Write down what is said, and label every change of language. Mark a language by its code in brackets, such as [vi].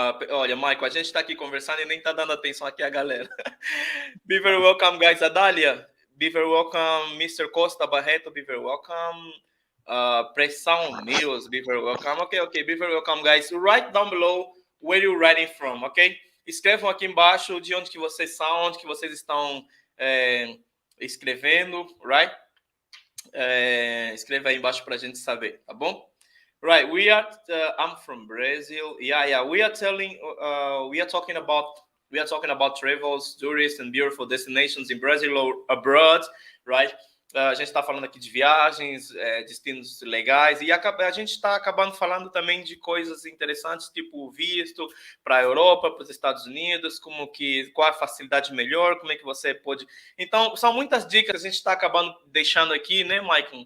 [pt] Olha, Michael, a gente está aqui conversando e nem está dando atenção aqui a galera. [en] Be very welcome, guys. Adália, be very welcome. Mr. Costa Barreto, be very welcome. Pressão Mills, be very welcome. Okay, be very welcome, guys. Write down below where you're writing from, ok? [pt] Escrevam aqui embaixo de onde que vocês são, onde que vocês estão escrevendo, right? Escreva aí embaixo para a gente saber, tá bom? [en] Right, I'm from Brazil. Yeah. We are talking about travels, tourists, and beautiful destinations in Brazil or abroad, right? [pt] A gente está falando aqui de viagens, destinos legais, e a gente está acabando falando também de coisas interessantes, tipo visto para a Europa, para os Estados Unidos, qual a facilidade melhor, como é que você pode... Então, são muitas dicas que a gente está acabando deixando aqui, né, Maicon?